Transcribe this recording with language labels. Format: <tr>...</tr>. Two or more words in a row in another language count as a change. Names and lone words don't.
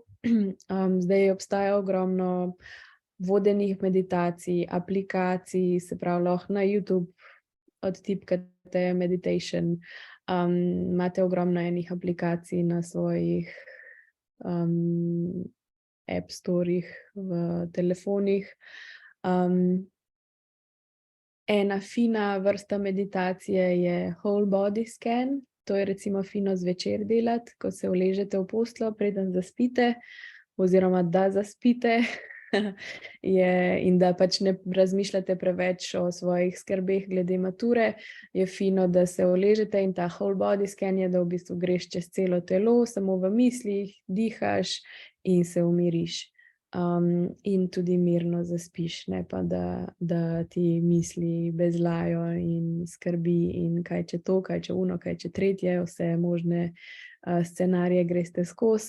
<sl>Zdaj obstaja ogromno vodenih meditacij, aplikacij, se pravi, lahko na YouTube odtipkate meditation, imate ogromno enih aplikacij na svojih</sl> <en>app storih</en> <sl>v telefonih. Ena fina vrsta meditacije je</sl> <en>whole body scan,</en> <sl>to je recimo fino zvečer delati, ko se uležete v posteljo, preden zaspite, oziroma da zaspite, in da pač ne razmišljate preveč o svojih skrbeh glede mature, je fino, da se uležete in ta</sl> <en>whole body scan</en> <sl>je, da v bistvu greš čez celo telo, samo v mislih, dihaš in se umiriš. In tudi mirno zaspiš, ne pa da ti misli bezlajo in skrbi in kaj če to, kaj če uno, kaj če tretje, vse možne scenarije greste skozi.</sl>